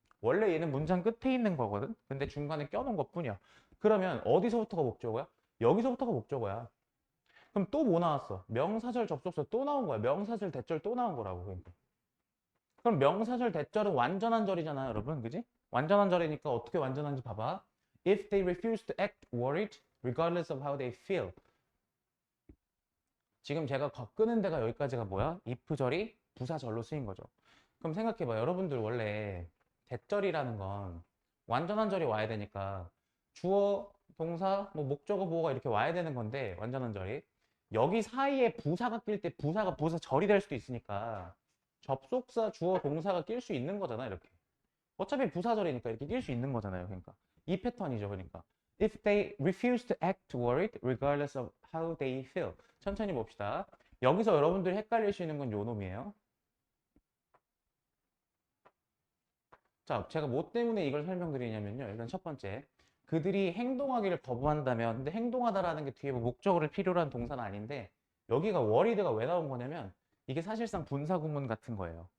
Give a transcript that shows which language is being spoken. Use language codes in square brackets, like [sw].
[ko] 원래 얘는 문장 끝에 있는 거거든? 근데 중간에 껴놓은 것 뿐이야. 그러면 어디서부터가 목적어야? 여기서부터가 목적어야. 그럼 또 뭐 나왔어? 명사절 접속사 또 나온 거야. 명사절 대절 또 나온 거라고. 그러니까. 그럼 명사절 대절은 완전한 절이잖아요, 여러분. 그지? 완전한 절이니까 어떻게 완전한지 봐봐. [en] If they refuse to act worried, regardless of how they feel. [ko] 지금 제가 끄는 데가 여기까지가 뭐야? if절이 부사절로 쓰인 거죠. 그럼 생각해봐. 여러분들 원래 대절이라는 건 완전한 절이 와야 되니까 주어, 동사, 뭐 목적어, 보어가 이렇게 와야 되는 건데 완전한 절이 여기 사이에 부사가 낄 때 부사가 부사절이 될 수도 있으니까 접속사, 주어, 동사가 낄 수 있는 거잖아 이렇게. 어차피 부사절이니까 이렇게 낄 수 있는 거잖아요. 그러니까 이 패턴이죠. 그러니까 [en] if they refuse to act worried regardless of how they feel. [ko] 천천히 봅시다. 여기서 여러분들이 헷갈릴 수 있는 건 요 놈이에요. 자, 제가 뭐 때문에 이걸 설명드리냐면요. 일단 첫 번째, 그들이 행동하기를 거부한다면, 근데 행동하다라는 게 뒤에 뭐 목적어를 필요로 한 동사는 아닌데, 여기가 worried가 왜 나온 거냐면, 이게 사실상 분사구문 같은 거예요.